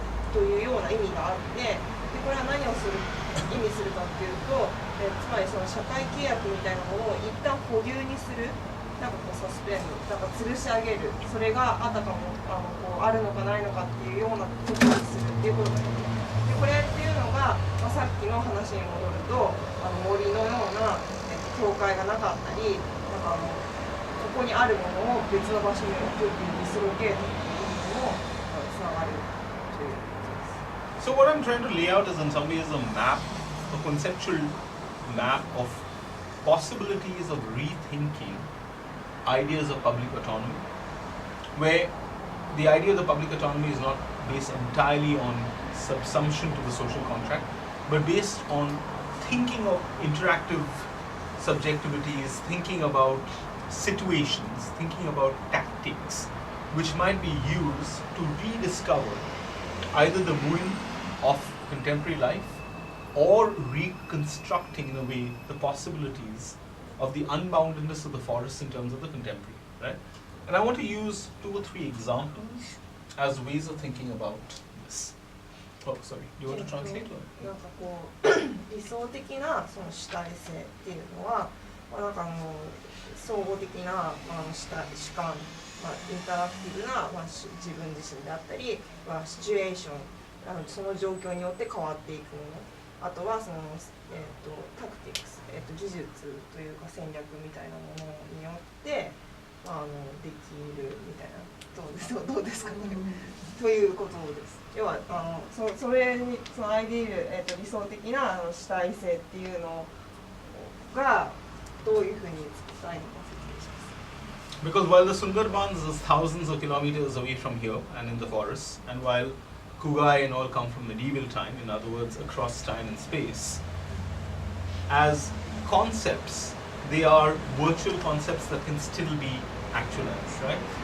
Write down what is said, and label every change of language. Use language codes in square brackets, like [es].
[ja] というような意味があって、でこれは何を意味するかっていうと、つまりその社会契約みたいなものを一旦保留にする、なんかこうサスペンド、なんか吊るし上げる、それがあたかもこうあるのかないのかっていうようなことにするっていうことができる。でこれっていうのが、さっきの話に戻ると森のような、境界がなかったり、ここにあるものを別の場所に置くっていうディスロケートっていうのもつながるということです。 [en] So what I'm trying to lay out is in some ways a map, a conceptual map of possibilities of rethinking ideas of public autonomy, where the idea of the public autonomy is not based entirely on subsumption to the social contract, but based on thinking of interactive subjectivities, thinking about situations, thinking about tactics which might be used to rediscover either the wooing of contemporary life or reconstructing in a way the possibilities of the unboundedness of the forest in terms of the contemporary, right? And I want to use 2 or 3 examples as ways of thinking about this. Oh, sorry. Do you want to translate? [ja] なんかこう理想的なその主体性っていうのは、なんか総合的な主観、インタラクティブな、自分自身であったり、シチュエーション、その状況によって変わっていくもの、あとはその、タクティクス、技術というか戦略みたいなものによって、できるみたいな、どうですかね、ということです。要はそれにそのアイディール、理想的な主体性っていうのがどういうふうに伝えるのか説明します。 [en] Because while the Sundarbans is thousands of kilometers away from here and in the forests, and while Kugai and all come from medieval time, in other words, across time and space, as concepts, they are virtual concepts that can still be actualized, right?